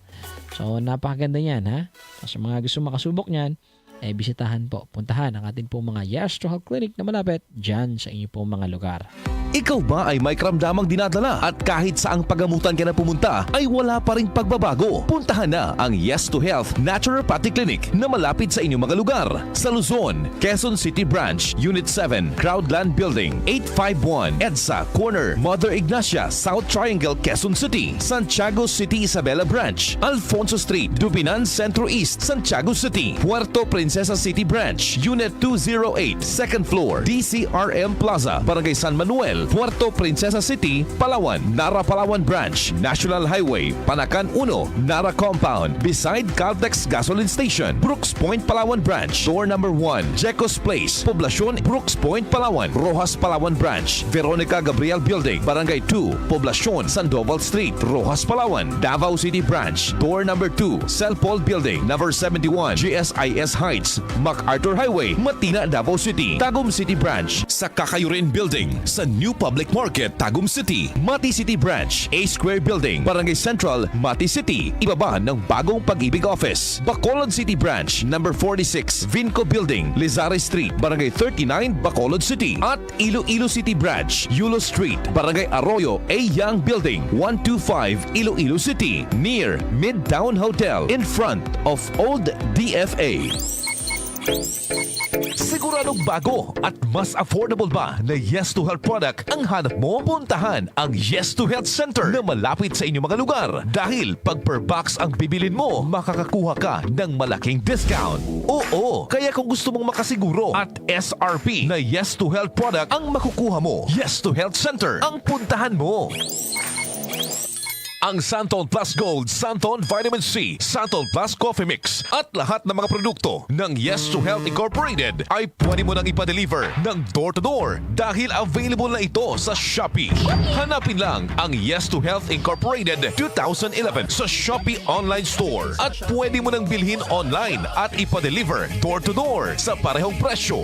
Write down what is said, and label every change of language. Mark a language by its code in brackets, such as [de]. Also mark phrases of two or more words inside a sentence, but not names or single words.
[tl] So napakaganda yan, ha? So, sa mga gusto makasubok niyan, bisitahan po, puntahan ang atin pong mga Yes to Health Clinic na malapit dyan sa inyo pong mga lugar. Ikaw ba ay may karamdamang dinadala at kahit saang pagamutan ka na pumunta ay wala pa ring pagbabago? Puntahan na ang Yes to Health Naturopathy Clinic na malapit sa inyong mga lugar. Sa Luzon, Quezon City Branch, Unit 7, Crowdland Building, 851, EDSA Corner, Mother Ignacia, South Triangle, Quezon City, Santiago City Isabela Branch, Alfonso Street, Dubinan Centro East, Santiago City, Puerto Princesa City Branch, Unit 208, [en] second floor, [tl] DCRM Plaza, Barangay San Manuel, Puerto Princesa City, Palawan, Nara Palawan Branch, National Highway, Panacan 1, Nara Compound, beside Caltex Gasoline Station, Brooks Point, Palawan Branch, [en] door number [tl] 1, Jecos Place, Poblacion, Brooks Point, Palawan, Rojas Palawan Branch, Veronica Gabriel Building, Barangay 2, Poblacion, Sandoval Street, Rojas Palawan, Davao City Branch, [en] door number [tl] 2, Celpol Building, number 71, GSIS Heights, MacArthur Highway, Matina, Davao City, Tagum City Branch, sa Kakayurin Building, sa New Public Market, Tagum City, Mati City Branch, A Square Building, Barangay Central, Mati City, ibaba ng bagong Pag-ibig Office, Bacolod City Branch, number 46, Vinco Building, Lizares Street, Barangay 39, Bacolod City, at Iloilo City Branch, Yulo Street, Barangay Arroyo, [en] A Young Building, 125, Iloilo City, near Midtown Hotel, in front of Old DFA. [tl] Siguradong bago at mas affordable ba na Yes to Health product ang hanap mo? Puntahan ang Yes to Health Center na malapit sa inyong mga lugar. Dahil pag [en] per box [tl] ang bibilin mo, makakakuha ka ng malaking discount. Oo, kaya kung gusto mong makasiguro at SRP na Yes to Health product ang makukuha mo, Yes to Health Center ang puntahan mo. Ang Santon Plus Gold, Santon Vitamin C, Santon Plus Coffee Mix at lahat ng mga produkto ng Yes to Health Incorporated ay pwede mo nang ipa-deliver ng door-to-door dahil available na ito sa Shopee. Hanapin lang ang Yes to Health Incorporated 2011 sa Shopee Online Store at pwede mo nang bilhin online at ipa-deliver door-to-door sa parehong presyo.